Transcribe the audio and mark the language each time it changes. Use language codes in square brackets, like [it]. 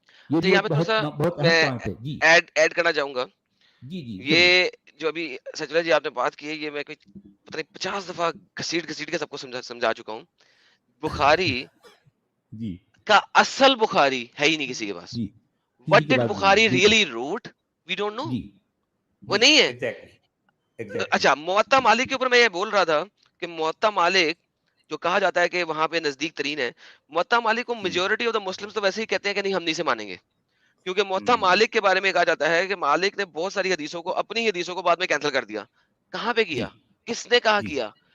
[ur] یہ بھی بہت اہم پوائنٹ ہے. جی ایڈ کرنا چاہوں گا. جی یہ جو ابھی سچلا جی آپ نے بات کی ہے, یہ میں کوئی پتہ نہیں 50 دفعہ گھسیٹ کے سب کو سمجھا چکا ہوں. بخاری جی کا اصل بخاری ہے ہی نہیں کسی کے پاس. [en] What did Bukhari really wrote? We don't know. [ur] وہ نہیں ہے. اچھا موطا مالک کے اوپر میں یہ بول رہا تھا کہ موطا مالک جو کہا جاتا ہے کہ وہاں پہ نزدیک ترین ہے, موطا مالک کو [en] majority of the Muslims [ur] تو ویسے ہی کہتے ہیں کہ نہیں ہم نہیں سے مانیں گے, کیونکہ موطا مالک کے بارے میں کہا جاتا ہے کہ مالک نے بہت ساری حدیثوں کو, اپنی حدیثوں کو بعد میں کینسل کر دیا. کہاں پہ کیا, کس نے کہا کیا؟